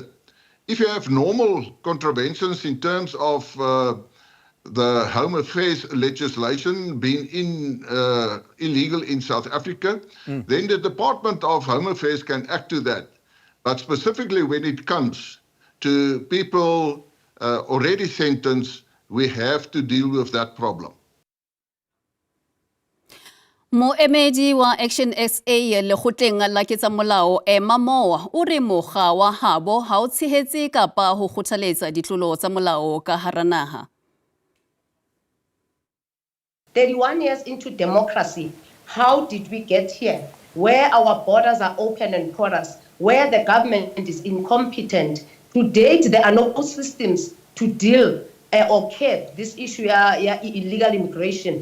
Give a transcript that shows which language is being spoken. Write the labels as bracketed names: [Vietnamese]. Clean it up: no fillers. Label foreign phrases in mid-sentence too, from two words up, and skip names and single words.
[English] If you have normal contraventions in terms of the Home Affairs legislation being illegal in South Africa, then the Department of Home Affairs can act to that. But specifically when it comes to people already sentenced, we have to deal with that problem. [Southern Sotho] Moemedi wa ActionSA lekgotleng la ketsa molao Mamoa o re mokga wa habo ha o tshehetse kapa ho kgothaletsa ditlolo tsa molao ka hara naha. [English] 31 years into democracy, how did we get here? Where our borders are open and porous, where the government is incompetent. To date, there are no systems to deal or curb this issue of illegal immigration.